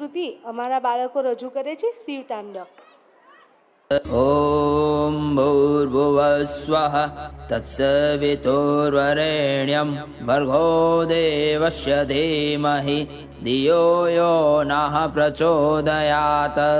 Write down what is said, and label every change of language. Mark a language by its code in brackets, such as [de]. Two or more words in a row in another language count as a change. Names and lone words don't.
[gu] સ્તુતિ અમારા બાળકો રજૂ કરે છે શિવ તાંડવ. [sa] ॐ भूर्भुवस्वः तत्सवितुर्वरेण्यं भर्गो देवस्य धीमहि धियो यो नः प्रचोदयात्.